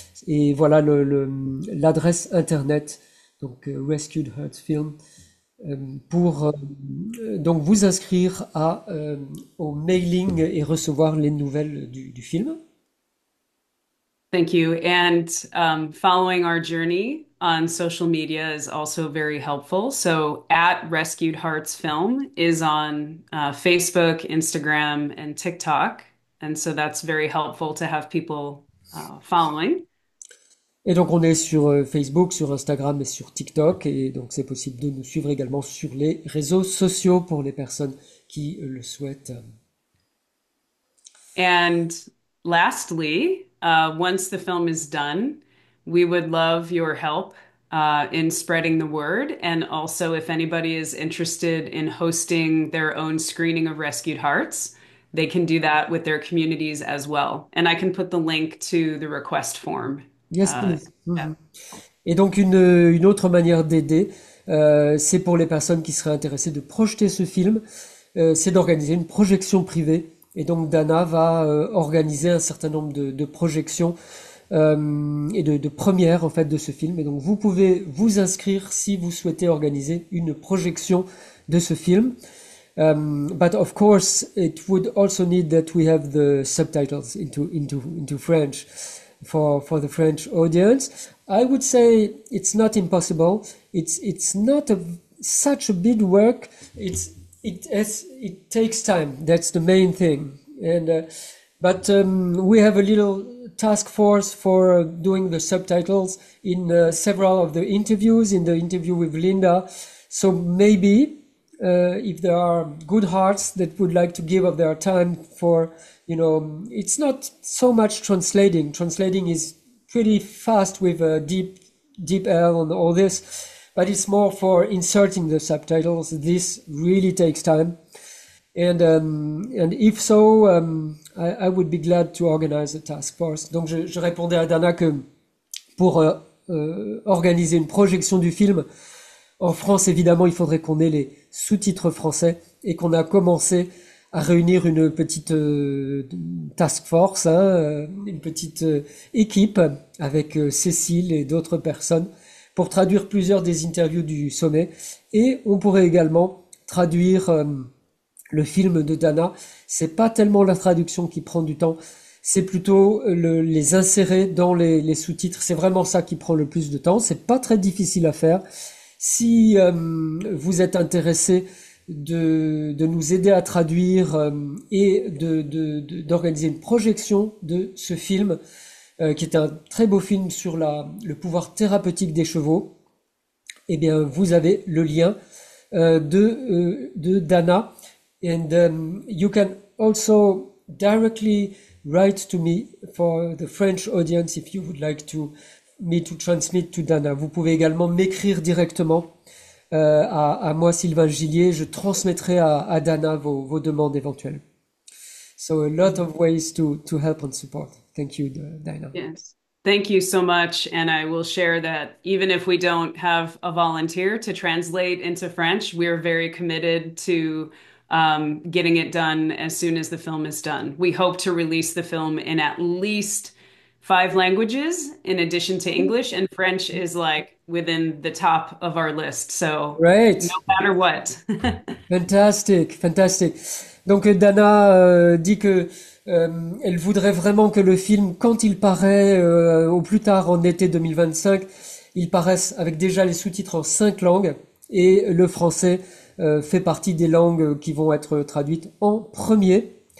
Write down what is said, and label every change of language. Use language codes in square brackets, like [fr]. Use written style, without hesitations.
[fr] Et voilà l'adresse internet. Donc Rescued Heart Film, pour donc vous inscrire au mailing et recevoir les nouvelles du film. [en] Thank you. And following our journey on social media is also very helpful. So at Rescued Hearts Film is on Facebook, Instagram, and TikTok. And so that's very helpful to have people following. [fr] Et donc on est sur Facebook, sur Instagram et sur TikTok, et donc c'est possible de nous suivre également sur les réseaux sociaux pour les personnes qui le souhaitent. [en] And lastly, once the film is done, we would love your help in spreading the word. And also if anybody is interested in hosting their own screening of Rescued Hearts, they can do that with their communities as well. And I can put the link to the request form. Yes, please. [fr] Et donc une autre manière d'aider, c'est pour les personnes qui seraient intéressées de projeter ce film, c'est d'organiser une projection privée. Et donc Dana va organiser un certain nombre de projections et de premières en fait de ce film. Et donc vous pouvez vous inscrire si vous souhaitez organiser une projection de ce film. [en] But of course, it would also need that we have the subtitles into French. For the French audience, I would say it's not impossible. It's not such a big work. It takes time. That's the main thing. And but we have a little task force for doing the subtitles in several of the interviews. In the interview with Linda, so maybe if there are good hearts that would like to give of their time for, it's not so much translating. Translating is pretty fast with deep L and all this, but it's more for inserting the subtitles. This really takes time. And if so, I would be glad to organize a task force. [fr] Donc je répondais à Dana que pour organiser une projection du film, en France, évidemment, il faudrait qu'on ait les sous-titres français et qu'on a commencé à réunir une petite task force, une petite équipe avec Cécile et d'autres personnes pour traduire plusieurs des interviews du sommet. Et on pourrait également traduire le film de Dana. C'est pas tellement la traduction qui prend du temps, c'est plutôt les insérer dans les sous-titres. C'est vraiment ça qui prend le plus de temps. C'est pas très difficile à faire. Si vous êtes intéressé de nous aider à traduire et d'organiser une projection de ce film, qui est un très beau film sur le pouvoir thérapeutique des chevaux, eh bien, vous avez le lien de Dana. [en] And you can also directly write to me for the French audience if you would like me to transmit to Dana. [fr] Vous pouvez également m'écrire directement à moi, Sylvain Gillier. Je transmettrai à Dana vos demandes éventuelles. [en] So a lot of ways to help and support. Thank you, Dana. Yes. Thank you so much. And I will share that even if we don't have a volunteer to translate into French, we're very committed to getting it done as soon as the film is done. We hope to release the film in at least 5 languages in addition to English, and French is like within the top of our list. So Great. no matter what. Fantastic. [fr] Donc Dana dit que elle voudrait vraiment que le film, quand il paraît au plus tard en été 2025, il paraisse avec déjà les sous-titres en 5 langues, et le français fait partie des langues qui vont être traduites en premier.